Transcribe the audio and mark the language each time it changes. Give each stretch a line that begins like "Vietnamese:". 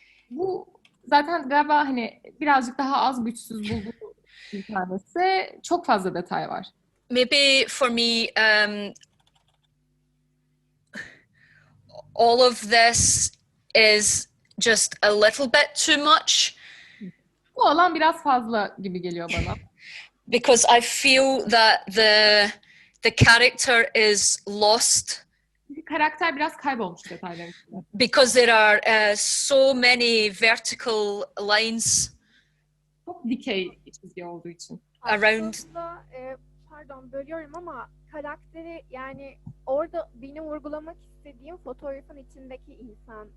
Turkish: Bu zaten galiba hani birazcık daha az güçsüz bulduğum bir tanesi. Çok fazla detay var.
English: Maybe for me, all of this is just a little bit too much.
Turkish: Bu alan biraz fazla gibi geliyor bana.
English: Because I feel that the character is lost.
Turkish: Karakter biraz kaybolmuş detayların içinde.
English: Because there are so many vertical lines.
Turkish: Çok dikey çizgi olduğu için.
English: Around.
Turkish: Aslında, pardon bölüyorum ama karakteri yani orada benim vurgulamak istediğim fotoğrafın içindeki insan.